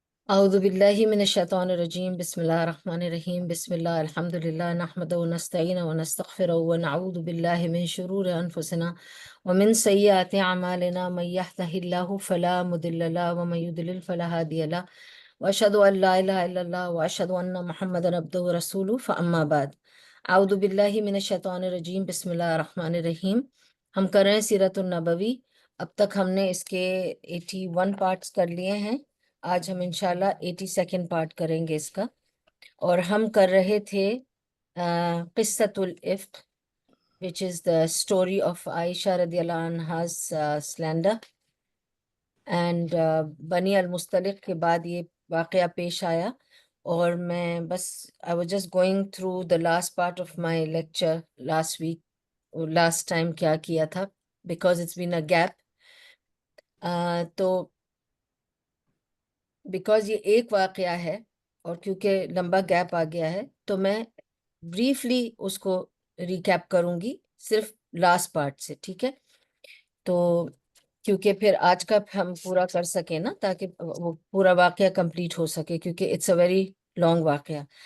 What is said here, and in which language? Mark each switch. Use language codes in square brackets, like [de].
[ar] أعوذ بالله من الشيطان الرجيم بسم الله الرحمن الرحيم بسم الله الحمد لله نحمده ونستعينه ونستغفره ونعوذ بالله من شرور أنفسنا ومن سيئات أعمالنا من يهده الله فلا مضل له ومن يضلل فلا هادي له وأشهد أن لا إله إلا الله وأشهد أن محمدا عبده ورسوله فأما بعد أعوذ بالله من الشيطان الرجيم بسم الله الرحمن الرحيم [ur] ہم کر رہے ہیں سیرت النبوی. اب تک ہم نے اس کے 81 پارٹس کر لیے ہیں. آج ہم انشاءاللہ 82nd پارٹ کریں گے اس کا. اور ہم کر رہے تھے قصۃ الافق [en] which is the story of [ur] عائشہ رضی اللہ عنہا's slander. اینڈ بنی المستلق کے بعد یہ واقعہ پیش آیا. اور میں بس [en] I was just going through the last part of my lecture last week. last time [ur] کیا کیا تھا [en] because it's been a gap. [ur] تو بیکاز یہ ایک واقعہ ہے اور کیونکہ لمبا گیپ آ گیا ہے تو میں بریفلی اس کو ریکیپ کروں گی صرف لاسٹ پارٹ سے. ٹھیک ہے؟ تو کیونکہ پھر آج کا ہم پورا کر سکیں نا تاکہ وہ پورا واقعہ کمپلیٹ ہو سکے کیونکہ [en] it's a very long [ur] واقعہ.